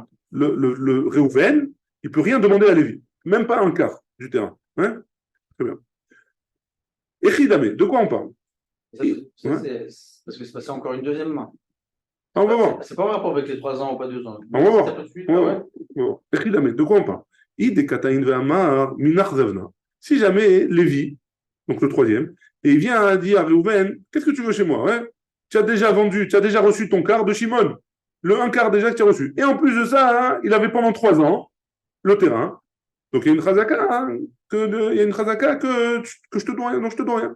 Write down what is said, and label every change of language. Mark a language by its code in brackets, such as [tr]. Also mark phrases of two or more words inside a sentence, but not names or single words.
[fr] Le Reuven, il ne peut rien demander à Lévi, même pas un quart du terrain. Hein? Très bien. Echidame, de quoi on parle? C'est parce que c'est passé encore une deuxième main. On va voir. C'est pas un rapport avec les 3 ans ou pas 2 ans. On va voir. Ça tout de suite, On va ah voir. ouais. On va voir. Echidame, de quoi on parle? [arc] איהו קאתי ואמר מינך זבנא. [fr] Si jamais Lévi, donc le troisième, et il vient dire à Réhouven, qu'est-ce que tu veux chez moi, ouais? Tu as déjà vendu, tu as déjà reçu ton quart de Shimon. Le un quart déjà que tu as reçu. Et en plus de ça, hein, il avait pendant 3 ans le terrain. Donc il y a une chazaka, hein, il y a une chazaka que je te dois rien, non, je te dois rien.